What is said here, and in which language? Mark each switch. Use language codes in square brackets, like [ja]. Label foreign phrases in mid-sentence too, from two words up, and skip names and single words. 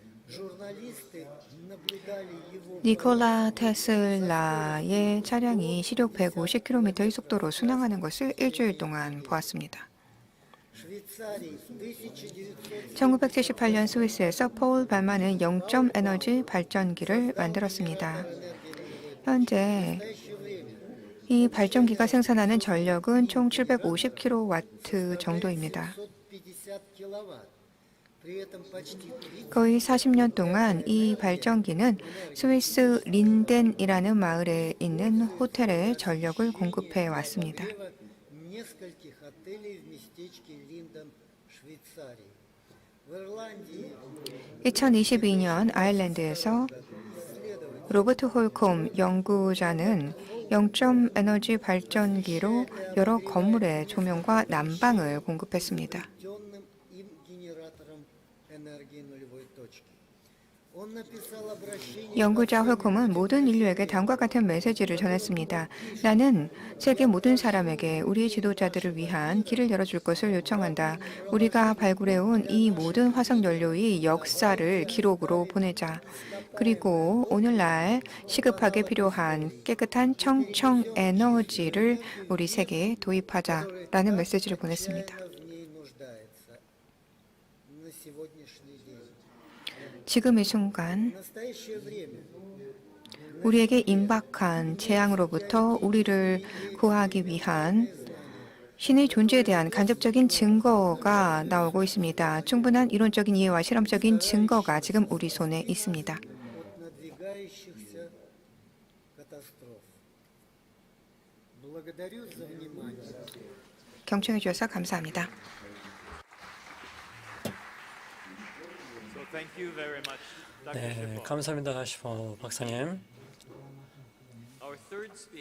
[ru] Журналисты наблюдали его [ko] 니콜라 테슬라의 차량이 시속 150km의 속도로 순항하는 것을 일주일 동안 보았습니다. [ru] Швейцарии в 1900 [ko] 1978년 스위스에서 폴 발만은 0점 에너지 발전기를 만들었습니다. 현재 이 발전기가 생산하는 전력은 총 750kW 정도입니다. [ru] 650 киловатт. При этом почти 30 [ko] 거의 40년 동안 이 발전기는 스위스 린덴이라는 마을에 있는 호텔에 전력을 공급해 왔습니다. [ru] нескольких отелей в местечке Линден, Швейцарии. В Ирландии [ko] 2022년 아일랜드에서 로버트 홀콤 연구자는 0점 에너지 발전기로 여러 건물의 조명과 난방을 공급했습니다. [ru] введенным им генератором энергии нулевой точки. Он написал обращение [ko] 연구자 홀콤은 모든 인류에게 다음과 같은 메시지를 전했습니다. 나는 세계 모든 사람에게 우리 지도자들을 위한 길을 열어줄 것을 요청한다. 우리가 발굴해온 이 모든 화석 연료의 역사를 기록으로 보내자. 그리고 오늘날 시급하게 필요한 깨끗한 청청 에너지를 우리 세계에 도입하자라는 메시지를 보냈습니다. [ru] в ней нуждается на сегодняшний день. [ko] 지금 이 순간 [ru] В настоящее время [ko] 우리에게 임박한 재앙으로부터 우리를 구하기 위한 신의 존재에 대한 간접적인 증거가 나오고 있습니다. 충분한 이론적인 이해와 실험적인 증거가 지금 우리 손에 있습니다. [ru] от надвигающихся катастроф. Благодарю за внимание. [ko] 경청해 주셔서 감사합니다. [en] So thank you very much, Dr. [ko] 네, Shipov. 감사합니다, 가시포 박사님. [en] Our third speaker